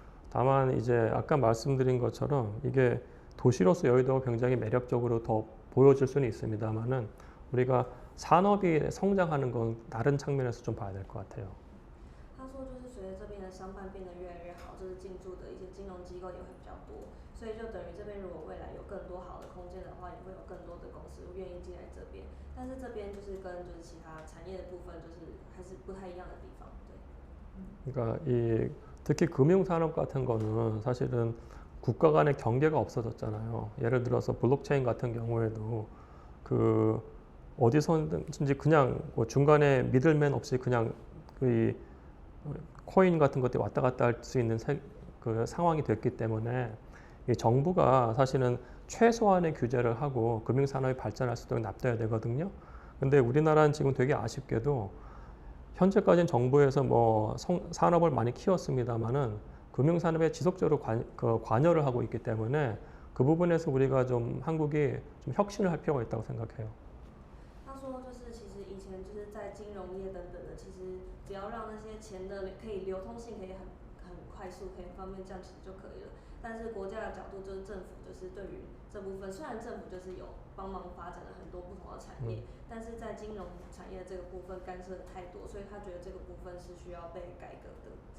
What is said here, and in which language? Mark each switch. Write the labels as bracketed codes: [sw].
[ko] 다만 이제 아까 말씀드린 것처럼 이게 도시로서 여의도가 굉장히 매력적으로 더 보여질 수는 있습니다만은 우리가 산업이 성장하는 건 다른 측면에서 좀 봐야 될 것 같아요. [zh] 他说，就是随着这边的商办变得越来越好，就是进驻的一些金融机构也会比较多，所以就等于这边如果未来有更多好的空间的话，也会有更多的公司愿意进来这边。但是这边就是跟就是其他产业的部分，就是还是不太一样的地方。对。 [ko] 그러니까 이 특히 금융산업 같은 거는 사실은 국가 간의 경계가 없어졌잖아요. 예를 들어서 블록체인 같은 경우에도 그 어디서든지 그냥 뭐 중간에 미들맨 없이 그냥 그 코인 같은 것들이 왔다 갔다 할 수 있는 그 상황이 됐기 때문에 이 정부가 사실은 최소한의 규제를 하고 금융산업이 발전할 수 있도록 납둬야 되거든요. 근데 우리나라는 지금 되게 아쉽게도 현재까지는 정부에서 뭐 산업을 많이 키웠습니다만은 금융산업에 지속적으로 관여를 하고 있기 때문에 그 부분에서 우리가 좀 한국이 좀 혁신을 할 필요가 있다고 생각해요. [zh] 他说，就是其实以前就是在金融业等等的，其实只要让那些钱的可以流通性可以很快速，可以很方便，这样其实就可以了。但是国家的角度就是政府就是对于这部分，虽然政府就是有帮忙发展了很多不同的产业，但是在金融产业这个部分干涉的太多，所以他觉得这个部分是需要被改革的。